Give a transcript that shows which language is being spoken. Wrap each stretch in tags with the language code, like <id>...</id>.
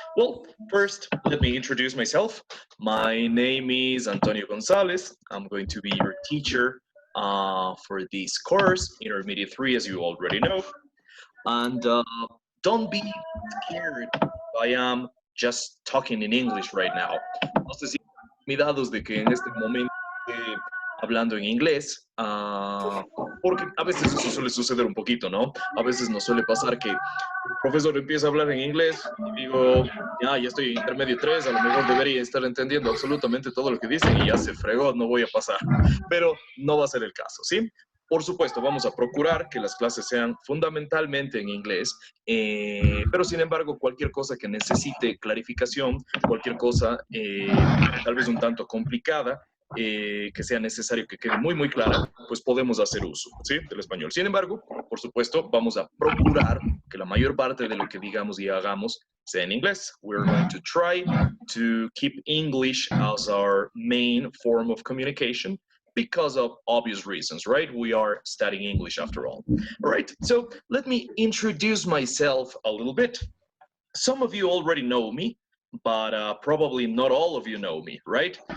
<en>Well, first, let me introduce myself. My name is Antonio Gonzalez. I'm going to be your teacher for this course, Intermediate 3, as you already know. And don't be scared. I am just talking in English right now.</en> <es>No sé si cuidados de que en este momento esté hablando en inglés, porque a veces eso suele suceder un poquito, ¿no? A veces nos suele pasar que el profesor empieza a hablar en inglés y digo, ya estoy en intermedio 3, a lo mejor debería estar entendiendo absolutamente todo lo que dicen y ya se fregó, no voy a pasar. Pero no va a ser el caso, ¿sí? Por supuesto, vamos a procurar que las clases sean fundamentalmente en inglés, pero sin embargo, cualquier cosa que necesite clarificación, cualquier cosa tal vez un tanto complicada, que sea necesario que quede muy clara, pues podemos hacer uso, ¿sí? Del español. Sin embargo, por supuesto, vamos a procurar que la mayor parte de lo que digamos y hagamos sea en inglés.</es> <en>We're going to try to keep English as our main form of communication, because of obvious reasons, right? We are studying English after all. All right, so let me introduce myself a little bit. Some of you already know me, but probably not all of you know me, right?</en>